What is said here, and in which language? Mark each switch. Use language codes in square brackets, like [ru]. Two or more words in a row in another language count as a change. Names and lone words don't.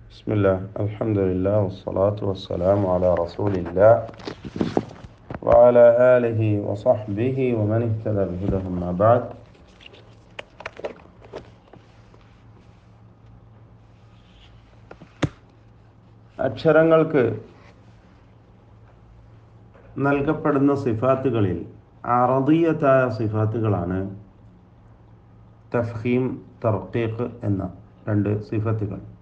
[ar] بسم الله الحمد لله والصلاة والسلام على رسول الله وعلى آله وصحبه ومن اهتدى بهداه أما بعد. [ml] അക്ഷരങ്ങൾക്ക് നൽകപ്പെടുന്ന സിഫാത്തുകളിൽ അറദിയത്തായ സിഫാത്തുകളാണ് തഫ്ഹീം, തർക്കീഖ് എന്ന രണ്ട് സിഫത്തുകൾ.